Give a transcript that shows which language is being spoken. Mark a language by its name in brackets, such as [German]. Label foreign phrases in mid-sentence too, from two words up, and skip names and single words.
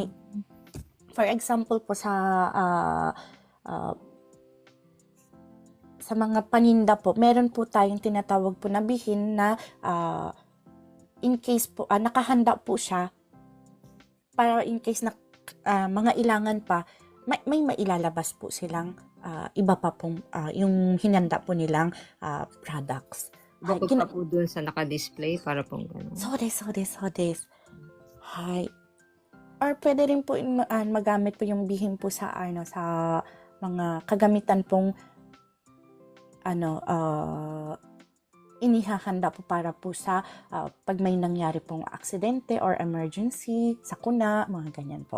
[Filipino] For example po sa mga paninda po, meron po tayong tinatawag po na bihin na in case po, nakahanda po siya para in case na mga ilangan pa, may mailalabas po silang iba pa pong yung hinanda po nilang products. Bukod pa po dun sa naka-display para pong gano'n. [Japanese] そうです。 [Filipino] はい。Or pwede rin po magamit po yung bihing po sa sa mga kagamitan pong inihahanda po para po sa pag may nangyari pong aksidente or emergency, sakuna, mga ganyan po.